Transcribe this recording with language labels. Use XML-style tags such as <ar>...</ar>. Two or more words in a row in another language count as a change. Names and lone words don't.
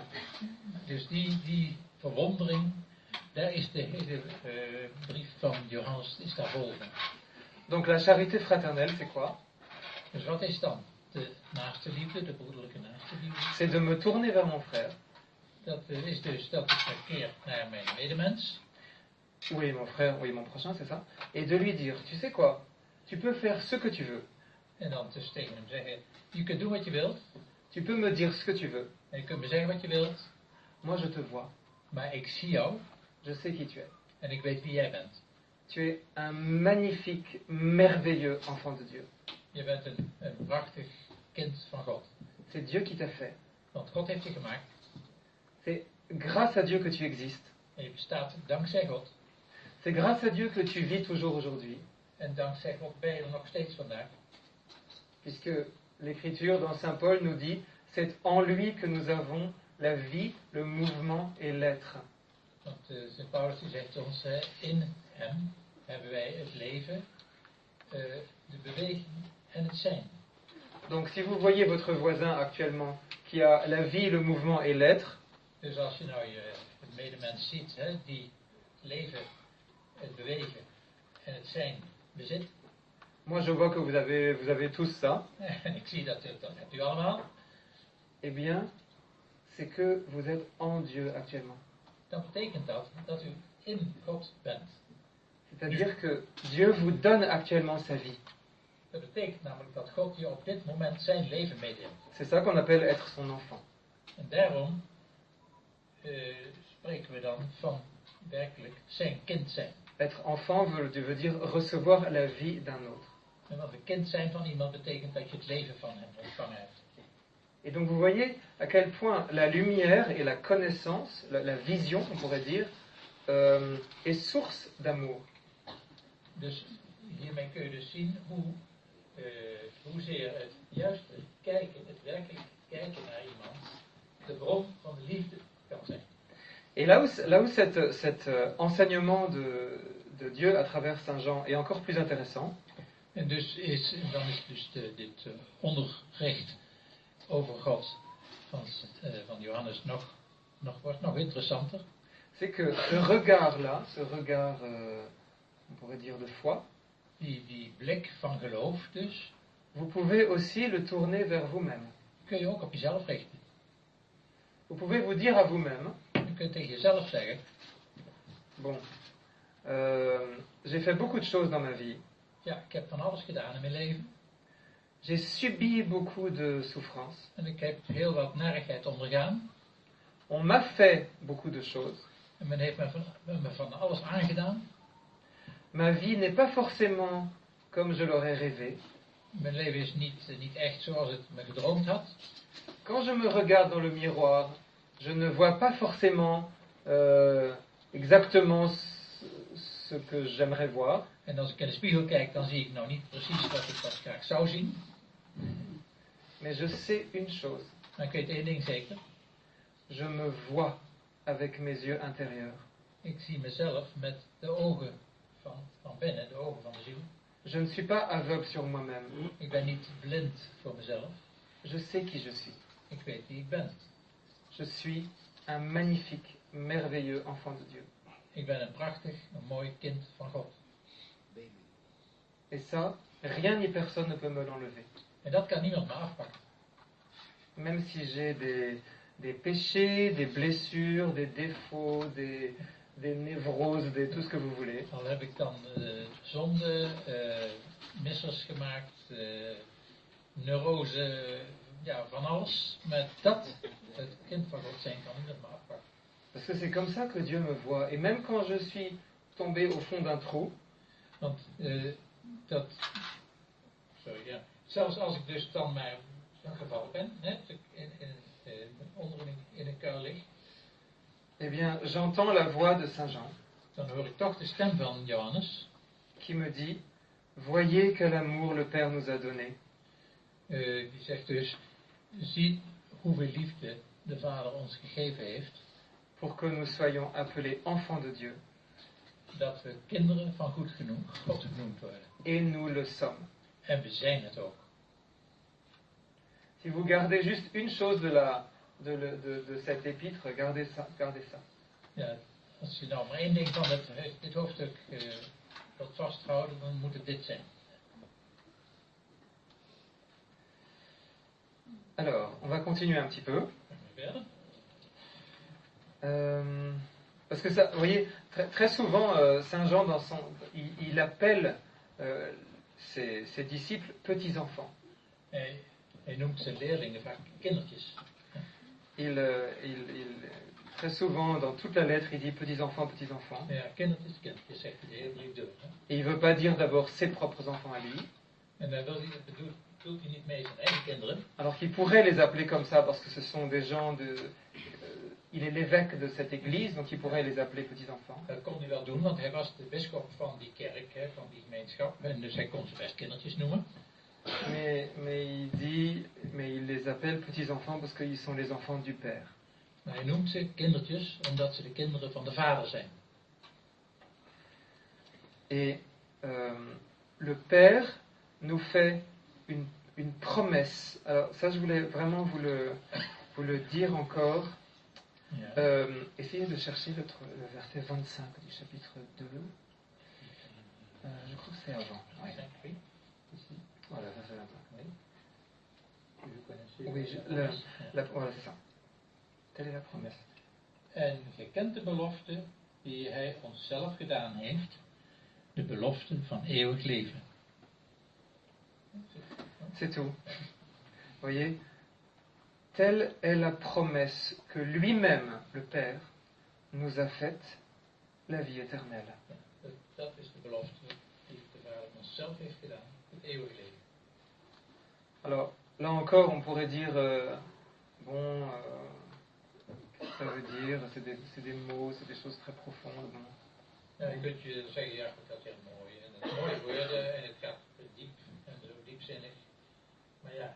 <nl>Dus die verwondering, daar is de hele brief van Johannes is daar vol van.</nl> <fr>Donc la charité fraternelle, c'est quoi?</fr> <nl>Dus wat is dan de naaste liefde, de broederlijke naaste liefde?</nl> <fr>C'est de me tourner vers mon frère.</fr> <nl>Dat is dus dat ik me keer naar mijn medemens.</nl> <fr>Oui, mon frère, oui, mon prochain, c'est ça. Et de lui dire, tu sais quoi? Tu peux faire ce que tu veux.</fr> <nl>En dan dus tegen hem zeggen, je kunt doen wat je wilt.</nl> <fr>Tu peux me dire ce que tu veux.</fr> <nl>En je kunt me zeggen wat je wilt.</nl> <fr>Moi, je te vois.</fr> <nl>Maar ik zie jou.</nl> <fr>Je sais qui tu es.</fr> <nl>En ik weet wie jij bent.</nl> <fr>Tu es un magnifique, merveilleux enfant de Dieu.</fr> <nl>Je bent een prachtig kind van God.</nl> <fr>C'est Dieu qui t'a fait.</fr> <nl>Want God heeft je gemaakt.</nl> <fr>C'est grâce à Dieu que tu existes.</fr> <nl>En je bestaat dankzij God.</nl> <fr>C'est grâce à Dieu que tu vis toujours aujourd'hui.</fr> <nl>En dankzij God ben je er nog steeds vandaag.</nl> <fr>Puisque l'Écriture dans Saint Paul nous dit, c'est en lui que nous avons la vie, le mouvement et l'être.</fr> <nl>Want Sint Paulus die zegt ons, in hem hebben wij het leven, de beweging en het zijn.</nl> <fr>Donc si vous voyez votre voisin actuellement qui a la vie, le mouvement et l'être,</fr> <nl>Dus als je nou je medemens ziet, die het leven, het bewegen en het zijn bezit.</nl> <fr>moi je vois que vous avez tous ça,</fr> <nl>En ik zie dat hebt u allemaal.</nl> <fr>eh bien, c'est que vous êtes en Dieu actuellement.</fr> <nl>Dan betekent dat u in God bent.</nl> <fr>C'est-à-dire que Dieu vous donne actuellement sa vie.</fr> <nl>Dat betekent namelijk dat God je op dit moment zijn leven meedeelt.</nl> <fr>C'est ça qu'on appelle être son enfant.</fr> <nl>En daarom spreken we dan van werkelijk zijn kind zijn.</nl> <fr>Être enfant veut dire recevoir la vie d'un autre.</fr> <nl>En wat een kind zijn van iemand betekent dat je het leven van hem ontvangen hebt.</nl> <fr>Et donc vous voyez à quel point la lumière et la connaissance, la vision, on pourrait dire, est source d'amour.</fr> <nl>Dus hiermee kun je dus zien hoezeer het juist het kijken, het werkelijk kijken naar iemand, de bron van de liefde kan zijn.</nl> <fr>Et là où cet enseignement de Dieu à travers Saint Jean est encore plus intéressant,</fr> <nl>En dus dan is dus dit onderricht over God van Johannes wordt nog interessanter.</nl> <fr>c'est que ce regard-là, ce regard, on pourrait dire de foi,</fr> <nl>Die blik van geloof dus,</nl> <fr>vous pouvez aussi le tourner vers vous-même.</fr> <nl>kun je ook op jezelf richten.</nl> <fr>Vous pouvez vous dire à vous-même,</fr> <nl>Je kunt tegen jezelf zeggen,</nl> <fr>bon, j'ai fait beaucoup de choses dans ma vie,</fr> <nl>ja, ik heb van alles gedaan in mijn leven.</nl> <fr>j'ai subi beaucoup de souffrances,</fr> <nl>En ik heb heel wat narigheid ondergaan.</nl> <fr>on m'a fait beaucoup de choses,</fr> <nl>En men heeft me van alles aangedaan.</nl> <fr>ma vie n'est pas forcément comme je l'aurais rêvé.</fr> <nl>Mijn leven is niet echt zoals het me gedroomd had.</nl> <fr>Quand je me regarde dans le miroir, je ne vois pas forcément exactement ce que j'aimerais voir.</fr> <nl>En als ik in de spiegel kijk, dan zie ik nou niet precies wat ik graag zou zien.</nl> <fr>Mais je sais une chose,</fr> <nl>Maar ik weet één ding zeker.</nl> <fr>je me vois avec mes yeux intérieurs.</fr> <nl>Ik zie mezelf met de ogen van binnen, de ogen van de ziel.</nl> <fr>Je ne suis pas aveugle sur moi-même.</fr> <nl>Ik ben niet blind voor mezelf.</nl> <fr>Je sais qui je suis.</fr> <nl>Ik weet wie ik ben.</nl> <fr>Je suis un magnifique, merveilleux enfant de Dieu.</fr> <nl>Ik ben een prachtig, een mooi kind van God.</nl> <fr>Et ça, rien ni personne ne peut me l'enlever.</fr> <nl>En dat kan niemand me afpakken.</nl> <fr>Même si j'ai des péchés, des blessures, des défauts, des névroses, tout ce que vous voulez.</fr> <nl>Al heb ik dan zonde, missers gemaakt, neurose, ja, van alles. Maar dat, het kind van God zijn, kan niemand me afpakken.</nl> <fr>Parce que c'est comme ça que Dieu me voit. Et même quand je suis tombé au fond d'un trou,</fr> <nl>Want zelfs als ik dus dan maar gevallen ben, hè, in een kuil lig,</nl> <fr>eh bien, j'entends la voix de Saint Jean</fr> <nl>dan hoor ik toch de stem van Johannes,</nl> <fr>qui me dit, voyez quel amour le Père nous a donné.</fr> <nl>die zegt dus, zie hoeveel liefde de Vader ons gegeven heeft,</nl> <fr>pour que nous soyons appelés enfants de Dieu.</fr> <nl>dat we kinderen van God genoemd worden.</nl> <fr>Et nous le sommes.</fr> <nl>En we zijn het ook.</nl> <fr>Si vous gardez juste une chose de cet épître, gardez ça.</fr> <nl>Ja, als je nou maar één ding van dit hoofdstuk wilt vasthouden, dan moet het dit zijn.</nl> <fr>Alors, on va continuer un petit peu.</fr> <nl>Verder.</nl> <fr>Parce que ça, vous voyez, très souvent, Saint Jean, il appelle ses disciples petits-enfants.</fr> <nl>Hij noemt zijn leerlingen vaak kindertjes.</nl> <fr>Très souvent, dans toute la lettre, il dit petits-enfants, petits-enfants.</fr> <nl>Ja, kindertjes, zegt hij de hele brief door.</nl> <fr>Et il ne veut pas dire d'abord ses propres enfants à lui.</fr> <nl>En daar bedoelt hij niet mee zijn eigen kinderen.</nl> <fr>Alors qu'il pourrait les appeler comme ça, parce que ce sont des gens il est l'évêque de cette église, donc il pourrait les appeler petits-enfants.</fr> <nl>Dat kon hij wel doen, want hij was de bisschop van die kerk, van die gemeenschap. En dus hij kon ze best kindertjes noemen.</nl> <fr>Mais il les appelle petits-enfants parce qu'ils sont les enfants du Père.</fr> <nl>Maar hij noemt ze kindertjes, omdat ze de kinderen van de Vader zijn.</nl> <fr>Et le Père nous fait une promesse. Alors ça, je voulais vraiment vous le dire encore.</fr> <nl>Ja.</nl> <fr>Essayez de chercher le verset 25 du chapitre 2. Je crois que c'est avant. Ouais. Ici. Voilà, verset 25. Oui, voilà, c'est ça. Telle est la promesse.</fr> <nl>En je kent de belofte die hij ons zelf gedaan heeft, de belofte van eeuwig leven.</nl> <fr>C'est tout. Vous voyez, telle est la promesse que lui-même, le Père, nous a faite, la vie éternelle.</fr> <nl>Dat is de belofte die de Vader ons zelf heeft gedaan, het eeuwig leven.</nl> <fr>Alors, là encore, on pourrait dire, qu'est-ce que ça veut dire? C'est des mots, c'est des choses très profondes. Bon.</fr> <nl>Ja, je kunt je zeggen, ja goed, dat is heel mooi. En dat is mooie woorden en het gaat diep en zo diepzinnig. Maar ja,</nl>